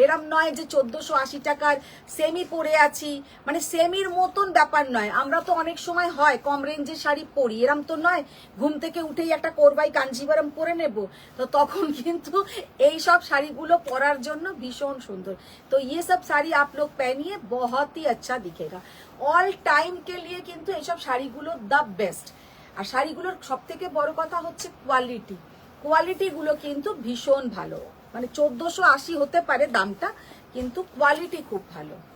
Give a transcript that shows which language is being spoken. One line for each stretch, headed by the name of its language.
Bangla: এরম নয় যে 1480 টাকার সেমি পরে আছি, মানে সেমির মতন ব্যাপার নয়। আমরা তো অনেক সময় হয় কম রেঞ্জের শাড়ি পরি, এরম তো নয় ঘুম থেকে উঠেই একটা কোরবাই কাঞ্জিভারম পরে নেব, তো তখন কিন্তু এই সব শাড়িগুলো পরার জন্য ভীষণ সুন্দর।
Hindi: তো ये सब साड़ी आप लोग पहनिए, बहुत ही अच्छा दिखेगा। ऑल टाइम के लिए
Bangla: কিন্তু এইসব শাড়িগুলো দ্য বেস্ট। আর শাড়িগুলোর সব থেকে বড় কথা হচ্ছে কোয়ালিটি, কোয়ালিটিগুলো কিন্তু ভীষণ ভালো। মানে 1480 হতে পারে দামটা, কিন্তু কোয়ালিটি খুব ভালো।